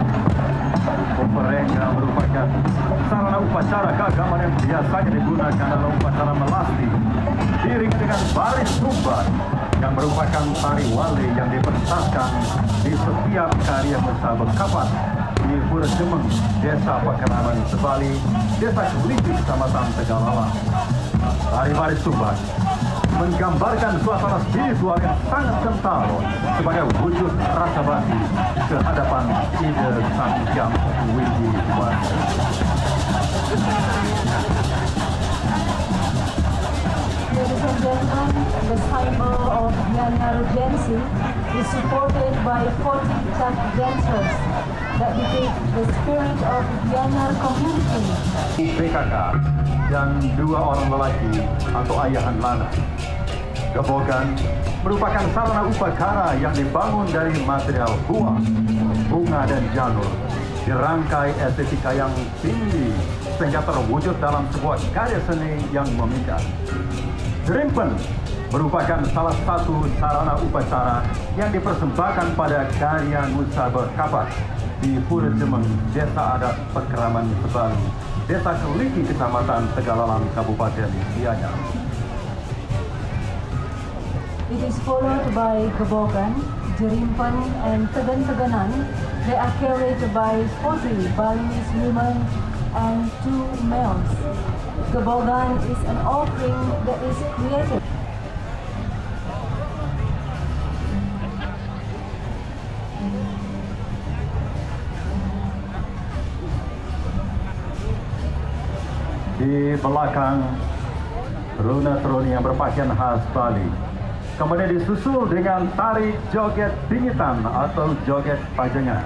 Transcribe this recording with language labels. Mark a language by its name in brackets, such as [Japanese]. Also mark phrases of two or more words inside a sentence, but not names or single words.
[Indonesian] Uperengga merupakan sarana upacara keagamaan yang biasanya digunakan dalam upacara melasti, diiringi dengan baris sumbat yang merupakan tari wali yang dipentaskan di setiap karya Musabekapan di Pura Jemeng, Desa Pakaraman, Sebali, Desa Kuliti, Kecamatan Tegalala. Tari baris sumbat menggambarkan suasana spiritual yang sangat kental sebagai wujud rasa bakti kehadapan ide Sang Hyang Widiwasa. [English] Ladies and gentlemen, the symbol of Gianyar Gensi is supported by 40 tap dancers that depict the spirit of Gianyar community. [Indonesian] PKK dan dua orang lelaki atau ayahan lana. Gebogan merupakan sarana upacara yang dibangun dari material buah, bunga dan janur, dirangkai estetika yang tinggi sehingga terwujud dalam sebuah karya seni yang memikat. Jerimpen merupakan salah satu sarana upacara yang dipersembahkan pada karya Nusa Berkapas di Pura Jemeng, Desa Adat Pekraman Sebalu, Desa Keliki, Kecamatan Tegalalang, Kabupaten Gianyar. [English] It is followed by Gebogan, Jerimpen, and Tegan-Teganan. They are carried by 40 Balinese women and 2 males. Gebogan is an offering that is created. [Indonesian] Di belakang runa-runi yang berpakaian khas Bali, kemudian disusul dengan tari joget pingitan atau joget pajengan.